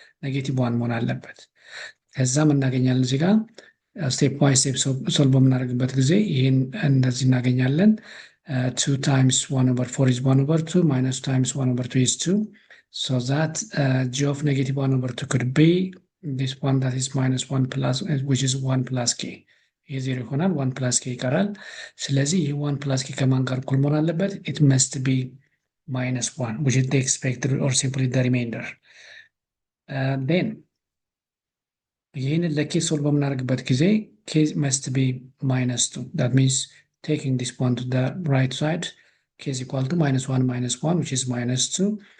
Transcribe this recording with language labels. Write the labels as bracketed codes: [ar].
[am] negative 1 መሆን አለበት። ከዛ ምን እናገኛለን እዚህ ጋር ስቴፕ ባይ ስቴፕ ሶልቭ በምናደርግበት ጊዜ ይሄን እንደዚህ እናገኛለን [en] 2 times 1 over 4 is 1 over 2 minus 2 times 1 over 2 is 2 so that g of negative 1 over 2 could be this one that is minus 1 plus which is 1 plus k. [am] ይሄ 0 ይሆናል 1 plus k ይቀራል። ስለዚህ ይሄ 1 plus k ከማን ጋር እኩል መሆን አለበት? [en] it must be minus 1 which is the expected or simply the remainder. Then [am] ይህንን ለk ሶልቭ በምናደርግበት ጊዜ [en] k must be minus 2. That means taking this one to the right side k is equal to minus 1 which is minus 2.